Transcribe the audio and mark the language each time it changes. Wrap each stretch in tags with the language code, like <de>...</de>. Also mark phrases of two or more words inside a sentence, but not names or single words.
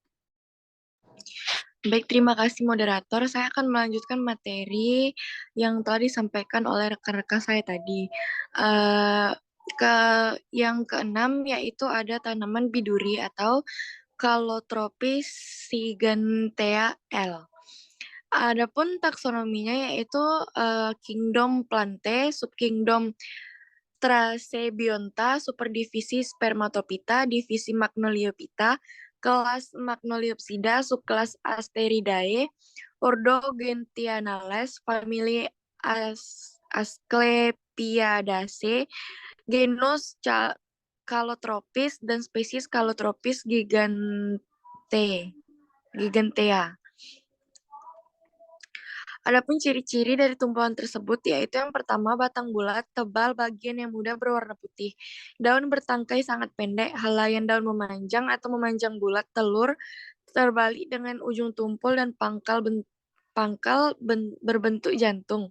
<id>Baik, terima kasih moderator. Saya akan melanjutkan materi yang telah disampaikan oleh rekan-rekan saya tadi. Yang keenam yaitu ada tanaman biduri atau Calotropis sigantea L. Adapun taksonominya yaitu kingdom Plantae, subkingdom Trasebionta, superdivisi Spermatophyta, divisi Magnoliophyta, kelas Magnoliopsida, subkelas Asteridae, ordo Gentianales, famili Asclepiadaceae, genus Calotropis dan spesies Calotropis gigantea. Adapun ciri-ciri dari tumbuhan tersebut yaitu yang pertama batang bulat, tebal, bagian yang muda berwarna putih. Daun bertangkai sangat pendek, helaian daun memanjang atau memanjang bulat, telur terbalik dengan ujung tumpul dan pangkal berbentuk jantung.</id>